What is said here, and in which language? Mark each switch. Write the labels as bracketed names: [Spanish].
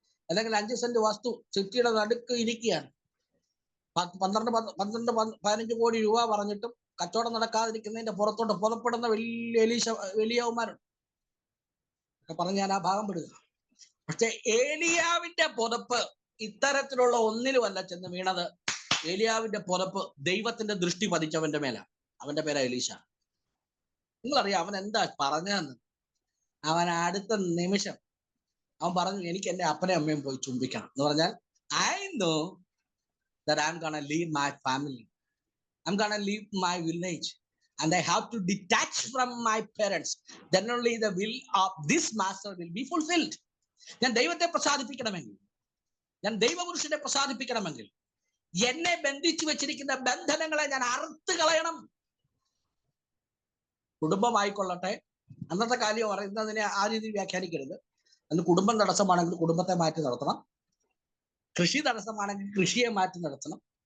[Malayalam] അല്ലെങ്കിൽ 5 സെന്റ് വസ്തു സിറ്റിയുടെ നടുക്ക് ഇരിക്കുകയാണ്. 12-15 കോടി രൂപ പറഞ്ഞിട്ടും കച്ചവടം നടക്കാതിരിക്കുന്നതിന്റെ പുറത്തോട്ട് പുറപ്പെടുന്ന വലിയവന്മാരുണ്ട് ഒക്കെ പറഞ്ഞ് ഞാൻ ആ ഭാഗം പെടുക. പക്ഷെ ഏലിയാവിന്റെ പുതപ്പ് ഇത്തരത്തിലുള്ള ഒന്നിലുമല്ല ചെന്ന് വീണത്. ഏലിയാവിന്റെ പുതപ്പ് ദൈവത്തിന്റെ ദൃഷ്ടി പതിച്ചവന്റെ മേലാണ്. അവന്റെ പേരാ എലീശ. നിങ്ങളറിയാം അവൻ എന്താ പറഞ്ഞതെന്ന്? അവൻ അടുത്ത നിമിഷം അവൻ പറഞ്ഞു, എനിക്ക് എന്റെ അപ്പനെയും അമ്മയും പോയി ചുംബിക്കണം എന്ന് പറഞ്ഞാൽ, [English] I know that I'm gonna leave my family, I'm gonna leave my village, and I have to detach from my parents. Then only the will of this master will be fulfilled. [Malayalam] ഞാൻ ദൈവത്തെ പ്രസാദിപ്പിക്കണമെങ്കിൽ, ഞാൻ ദൈവപുരുഷനെ പ്രസാദിപ്പിക്കണമെങ്കിൽ എന്നെ ബന്ധിച്ചു വെച്ചിരിക്കുന്ന ബന്ധനങ്ങളെ ഞാൻ അറുത്ത് കളയണം. കുടുംബമായിക്കൊള്ളട്ടെ, അന്നത്തെ കാര്യം പറയുന്നതിനെ ആ രീതിയിൽ വ്യാഖ്യാനിക്കരുത്. അന്ന് കുടുംബം തടസ്സമാണെങ്കിൽ കുടുംബത്തെ മാറ്റി നടത്തണം. കൃഷി തടസ്സമാണെങ്കിൽ കൃഷിയെ മാറ്റി നടത്തണം.